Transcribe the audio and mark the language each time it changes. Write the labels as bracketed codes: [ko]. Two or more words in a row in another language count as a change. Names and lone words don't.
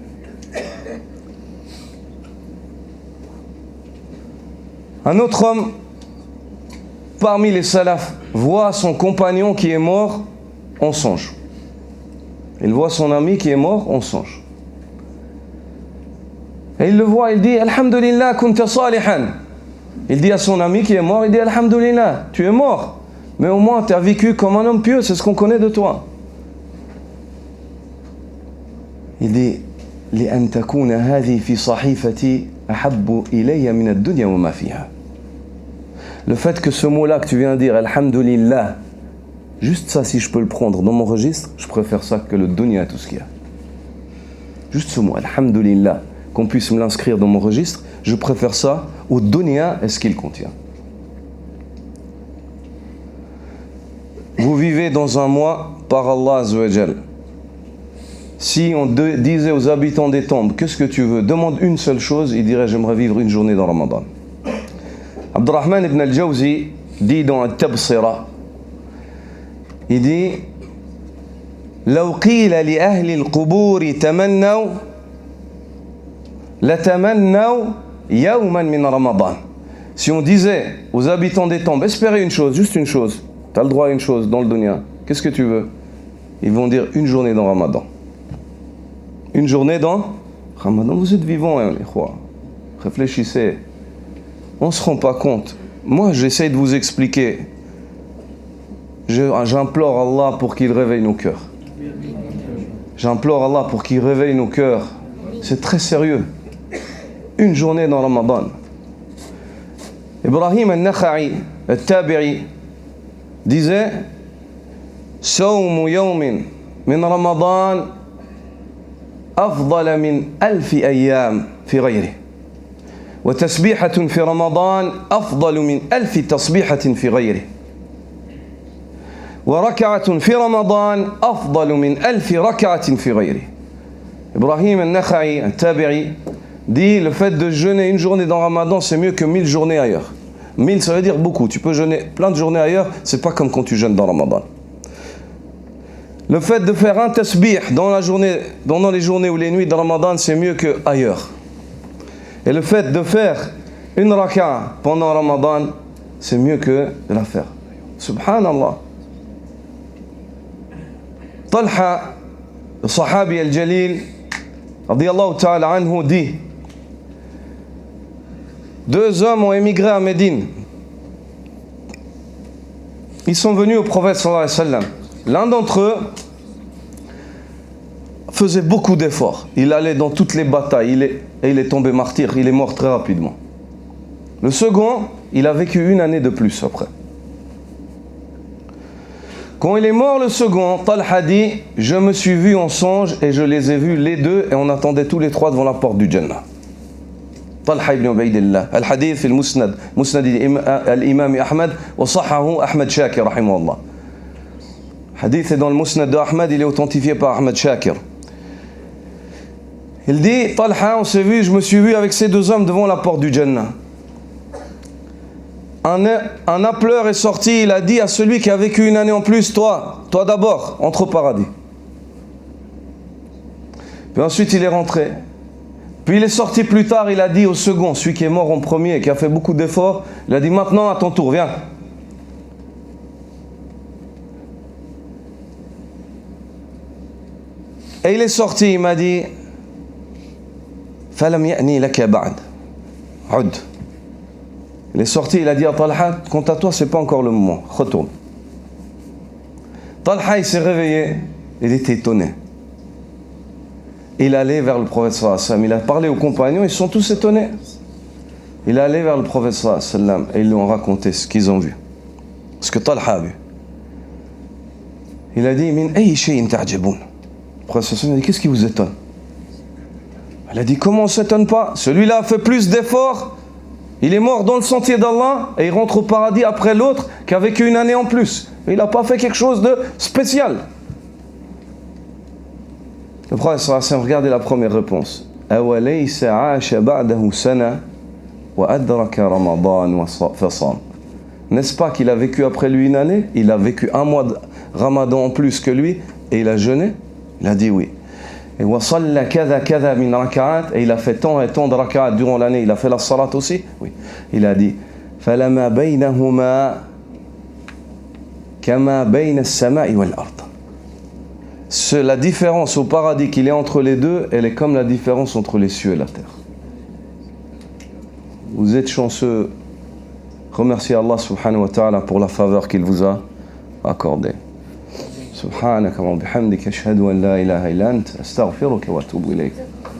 [fr] Un autre homme, parmi les salafs, voit son compagnon qui est mort en songe. Il voit son ami qui est mort en songe. Et il le voit, il dit, [ar] الحمد لله، كنت صالحا. [fr] Il dit à son ami qui est mort, il dit, Alhamdulillah, tu es mort. Mais au moins, tu as vécu comme un homme pieux, c'est ce qu'on connaît de toi. Il dit, [ar] لأن تكون هذه في صحيفتي أحب إلي من الدنيا وما فيها. [fr] Le fait que ce mot-là que tu viens de dire, Alhamdulillah, juste ça, si je peux le prendre dans mon registre, je préfère ça que le dunya, tout ce qu'il y a. Juste ce mot, Alhamdulillah, qu'on puisse me l'inscrire dans mon registre, je préfère ça au dunya et ce qu'il contient. Vous vivez dans un mois par Allah [ar] عز وجل. [fr] Si on disait aux habitants des tombes, qu'est-ce que tu veux? Demande une seule chose, ils diraient, j'aimerais vivre une journée dans Ramadan. Abdurrahman ibn al-Jawzi dit dans At-Tabsira, il dit [ar] لو قيل لأهل القبور تمنوا لتمنوا يوما من رمضان. [fr] Si on disait aux habitants des tombes, espérez une chose, juste une chose, tu as le droit à une chose dans le dunya, qu'est-ce que tu veux? Ils vont dire une journée dans Ramadan. Une journée dans Ramadan. Vous êtes vivants, hein, les rois. Réfléchissez. On ne se rend pas compte. Moi, j'essaie de vous expliquer. J'implore Allah pour qu'il réveille nos cœurs. J'implore Allah pour qu'il réveille nos cœurs. C'est très sérieux. Une journée dans Ramadan. Ibrahim al-Nakha'i, al-Tabi'i, [ar] disait صوم يوم من رمضان أفضل من 1000 أيام في غيره وتسبيحة في رمضان أفضل من 1000 تصبيحة في غيره وركعة في رمضان أفضل من 1000 ركعة في غيره. [fr] Ibrahim al-Nakha'i, un tabi'i, dit le fait de jeûner une journée dans Ramadan, c'est mieux que 1000 journées ailleurs. 1000, ça veut dire beaucoup. Tu peux jeûner plein de journées ailleurs, c'est pas comme quand tu jeûnes dans Ramadan. Le fait de faire un tasbih dans les journées ou les nuits de Ramadan, c'est mieux qu'ailleurs. Et le fait de faire une raka'a pendant Ramadan, c'est mieux que de la faire. [ar] Subhanallah. Talha, le الصحابي الجليل, رضي الله تعالى عنه, [fr] dit: deux hommes ont émigré à Médine. Ils sont venus au prophète [ar] صلى الله عليه وسلم. [fr] L'un d'entre eux faisait beaucoup d'efforts. Il allait dans toutes les batailles et il est tombé martyr. Il est mort très rapidement. Le second, il a vécu une année de plus après. Quand il est mort, le second, Talha dit: je me suis vu en songe et je les ai vus les deux et on attendait tous les trois devant la porte du Jannah. [ar] Talha ibn Ubaydillah. الحديث في المسند. مسند الإمام أحمد وصححه أحمد شاكر رحمه الله. [fr] Hadith est dans le Musnad de Ahmad, il est authentifié par Ahmad Shakir. Il dit: Talha, on s'est vu, je me suis vu avec ces deux hommes devant la porte du Jannah. Un appeleur est sorti, il a dit à celui qui a vécu une année en plus: toi d'abord, entre au paradis. Puis ensuite il est rentré. Puis il est sorti plus tard, il a dit au second, celui qui est mort en premier et qui a fait beaucoup d'efforts, il a dit: maintenant à ton tour, viens. Et il est sorti, il m'a dit: [ar] فلم يأن لك بعد. Ud. [fr] Il est sorti, il a dit à Talha: quant à toi, c'est pas encore le moment, retourne. Talha, il s'est réveillé, il était étonné. Il allait vers le prophète [ar] صلى الله عليه وسلم, [fr] il a parlé aux compagnons, ils sont tous étonnés. Il est allé vers le prophète [ar] صلى الله عليه وسلم [fr] et ils lui ont raconté ce qu'ils ont vu, ce que Talha a vu. Il a dit: [ar] من أي شيء تعجبون. [fr] Le prophète [ar] صلى الله عليه وسلم [fr] a dit: qu'est-ce qui vous étonne? Il a dit: comment on ne s'étonne pas? Celui-là a fait plus d'efforts, il est mort dans le sentier d'Allah et il rentre au paradis après l'autre qui a vécu une année en plus. Il n'a pas fait quelque chose de spécial. Le prophète [ar] صلى الله عليه وسلم, [fr] regardez la première réponse. [ar] أوليس عاش بعده سنة وأدرك رمضان فصام. [fr] N'est-ce pas qu'il a vécu après lui une année? Il a vécu un mois de Ramadan en plus que lui et il a jeûné? Il a dit oui. Et [ar] وصلى كذا وكذا من ركعات, [fr] et il a fait tant et tant de rak'at durant l'année. Il a fait la salat aussi? Oui. Il a dit: [ar] فلما بينهما كما بين السماء والأرض. [fr] La différence au paradis qu'il est entre les deux, elle est comme la différence entre les cieux et la terre. Vous êtes chanceux. Remerciez Allah [ar] سبحانه وتعالى [fr] pour la faveur qu'il vous a accordée. [ar] سبحانك وبحمدك أشهد أن لا إله إلا أنت أستغفرك وأتوب إليك.